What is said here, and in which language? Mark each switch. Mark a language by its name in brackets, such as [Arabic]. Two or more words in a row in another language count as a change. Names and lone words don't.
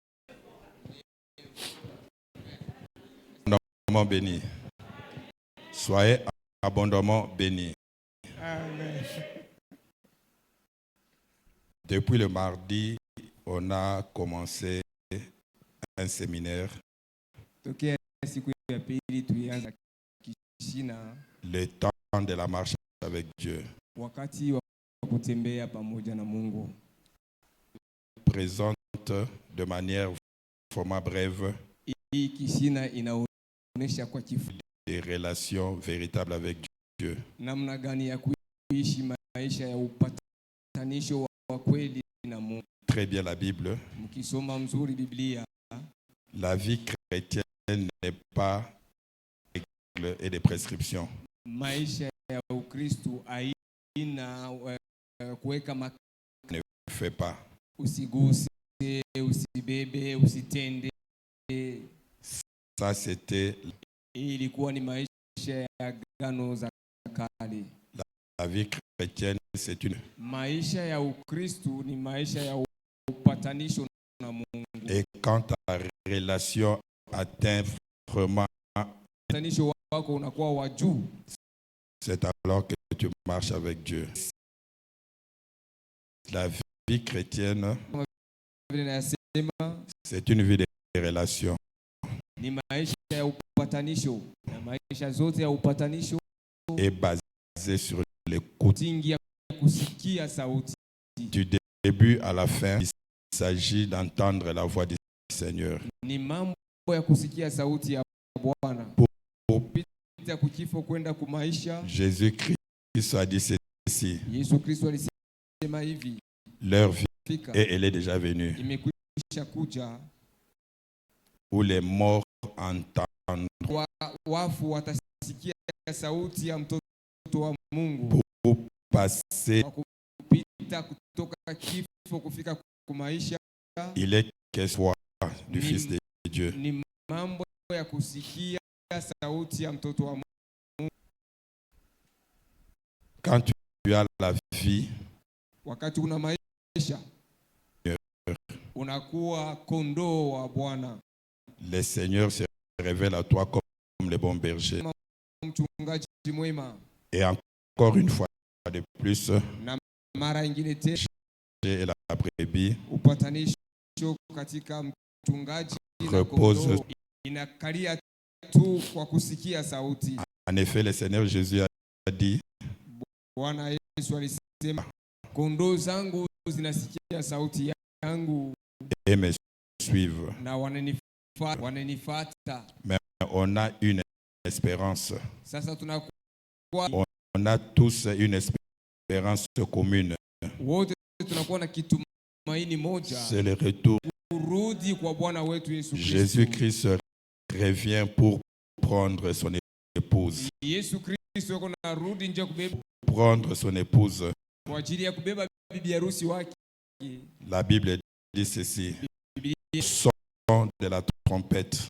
[French] Abondamment béni. Soyez abondamment bénis. Amen. Depuis le mardi, on a commencé un séminaire, [Swahili] Tokea siku ya pili tulianza Kishina, [French] le temps de la marche avec Dieu. [Swahili] wakati wa kutembea pamoja na Mungu. [French] Présente de manière format brève [Swahili] Hii Kishina inaonyesha kwa kifupi [French] des relations véritables avec Dieu. [Swahili] namna gani ya kuishi maisha ya upatanisho wa kweli na Mungu. [French] Très bien la Bible. [Swahili] Mkisoma mzuri Biblia, [French] La vie chrétienne n'est pas des règles et des prescriptions. [Swahili] maisha ya Ukristo haina kuweka [French] Ne fait pas. [Swahili] usiguse, usibebe, usitende. [French] Ça, c'était [Swahili] Hii ilikuwa ni maisha ya agano za kale. [French] la vie chrétienne, c'est une. [Swahili] Maisha ya Ukristo ni maisha ya upatanisho na Mungu. [French] Et quand ta relation atteint vraiment, [Swahili] Upatanisho wako unakuwa wa juu, [French] c'est alors que tu marches avec Dieu. La vie chrétienne, [Swahili] vile nasema, [French] c'est une vie de relations. [Swahili] ni maisha ya upatanisho, na maisha zote ya upatanisho [French] Et basée sur l'écoute. [Swahili] tingi ya kusikia sauti. [French] Du début à la fin, il s'agit d'entendre la voix du Seigneur. [Swahili] Ni mambo ya kusikia sauti ya Bwana. Kupita kukifo kwenda kumaisha. [French] Jésus-Christ a dit ceci. [Swahili] Yesu Kristo alisema hivi, [French] Leur vie, [Swahili] fika [French] et elle est déjà venue, [Swahili] imekwisha kuja, [French] où les morts entendent [Swahili] wafu watasikia sauti ya mtoto wa Mungu. [French] pour passer. [Swahili] Kupita kutoka kifo kufika kumaisha. [French] Il est question du Fils de Dieu. [Swahili] Ni mambo ya kusikia sauti ya mtoto wa Mungu. [French] Quand tu as la vie, [Swahili] Wakati una maisha, unakuwa kondoo wa Bwana. [French] le Seigneur se révèle à toi comme le bon berger. [Swahili] Mchungaji mwema. [French] Et encore une fois de plus, [Swahili] Na mara nyingine tena [French] et la brebis [Swahili] upatanisho katika mchungaji na [French] repose. [Swahili] kondoo inakalia tu kwa kusikia sauti. [French] En effet, le Seigneur Jésus a dit, [Swahili] Bwana Yesu alisema, kondoo zangu zinasikia sauti yangu [French] et me suivent. [Swahili] na wananifuata. [French] Mais on a une espérance. [Swahili] Sasa tunakuwa [French] On a tous une espérance commune. [Swahili] wote tunakuwa na kitumaini moja, [French] C'est le retour. [Swahili] kurudi kwa Bwana wetu Yesu Kristo. [French] Jésus-Christ revient pour prendre son épouse. [Swahili] Yesu Kristo yuko narudi nje kubeba [French] Prendre son épouse. [Swahili] kwa ajili ya kubeba bibi harusi wake. [French] La Bible dit ceci. Son de la trompette